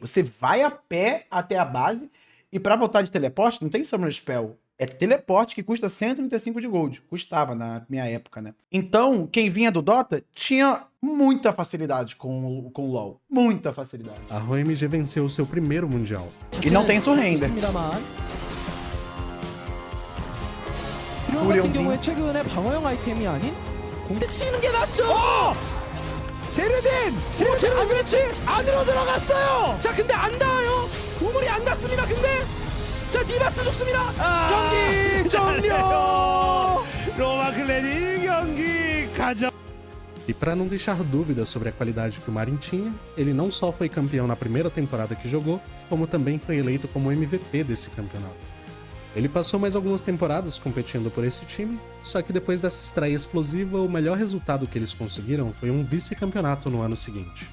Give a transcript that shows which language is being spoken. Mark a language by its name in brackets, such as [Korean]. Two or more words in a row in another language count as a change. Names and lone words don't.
[Portuguese] Você vai a pé até a base e pra voltar de teleporte não tem [English] Summoner Spell. [Portuguese] É teleporte que custa 135 de gold. Custava na minha época, né? Então, quem vinha do Dota tinha muita facilidade com o LoL. Muita facilidade. A ROMG venceu o seu primeiro mundial. E não tem surrender. [Korean] 이런 같은 경우에 최근에 방어형 아이템이 아닌 공대 치는 게 낫죠. 제르딘 안 그렇지 안으로 들어갔어요. 자 근데 안 닿아요. 우물이 안 닿습니다. 근데 자 니바스 죽습니다. 경기 종료. 로마 클랜이 1경기 가져. [Portuguese] E para não deixar dúvidas sobre a qualidade que o Marin tinha, ele não só foi campeão na primeira temporada que jogou, como também foi eleito como MVP desse campeonato. Ele passou mais algumas temporadas competindo por esse time, só que depois dessa estreia explosiva, o melhor resultado que eles conseguiram foi um vice-campeonato no ano seguinte.